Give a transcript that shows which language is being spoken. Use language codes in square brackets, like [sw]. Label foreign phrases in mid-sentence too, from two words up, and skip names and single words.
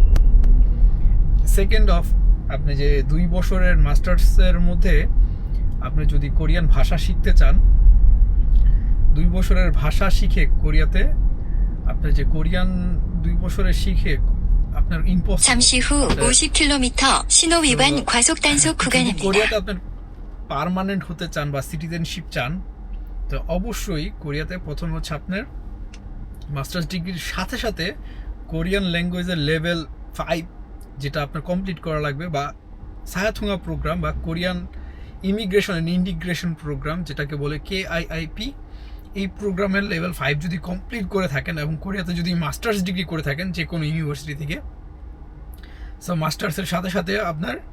[en] second of, [bn] আপনি যে 2 বছরের মাস্টার্সের মধ্যে আপনি যদি কোরিয়ান ভাষা শিখতে চান, 2 বছরের ভাষা শিখে কোরিয়াতে আপনি যে কোরিয়ান 2 বছরে শিখে আপনার ইম্পসিবল। [ko] 잠시 후 50km 신호 위반 과속 단속 구간입니다. [bn] কোরিয়াতে আপনার পার্মানেন্ট হতে চান বা সিটিজেনশিপ চান, তো অবশ্যই কোরিয়াতে প্রথম হচ্ছে আপনার [en] masters degree [bn] সাথে সাথে [en] Korean language level [bn] 5 যেটা আপনার কমপ্লিট করা লাগবে, বা সায়াথুঙ্গা প্রোগ্রাম বা কোরিয়ান ইমিগ্রেশন অ্যান্ড ইন্টিগ্রেশন প্রোগ্রাম যেটাকে বলে KIIP, এই [en] program level [bn] 5 যদি কমপ্লিট করে থাকেন এবং কোরিয়াতে যদি [en] masters degree [bn] করে থাকেন যে কোনো ইউনিভার্সিটি থেকে, সো মাস্টার্সের সাথে সাথে আপনার